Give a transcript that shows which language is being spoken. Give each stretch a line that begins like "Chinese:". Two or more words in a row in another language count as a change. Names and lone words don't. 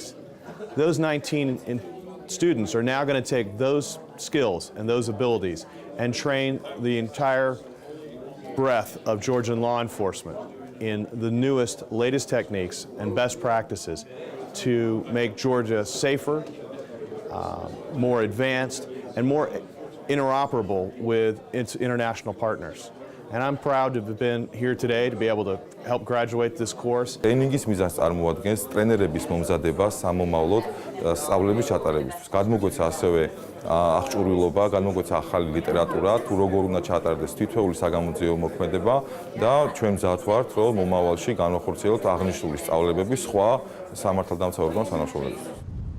English: Those 19 students are now going to take those skills and those abilities and train the entire breadth of Georgian law enforcement in the newest, latest techniques and best practices to make Georgia safer, more advanced, and more interoperable with its international partners. And I'm proud to have been here today to be able to help graduate this course.
Georgian: ტრეინინგის მიზანს წარმოადგენს ტრენერების მომზადება სამომავლოდ სწავლების ჩატარებისთვის. გადმოგვეცა ასევე აღჭურვილობა, გადმოგვეცა ახალი ლიტერატურა, თუ როგორ უნდა ჩატარდეს თითოეული საგამოძიებო მოქმედება და ჩვენ მზად ვართ, რომ მომავალში განვახორციელოთ აღნიშნული სწავლებების სხვა სამართალდამცავ ორგანოს თანამშრომლობებით.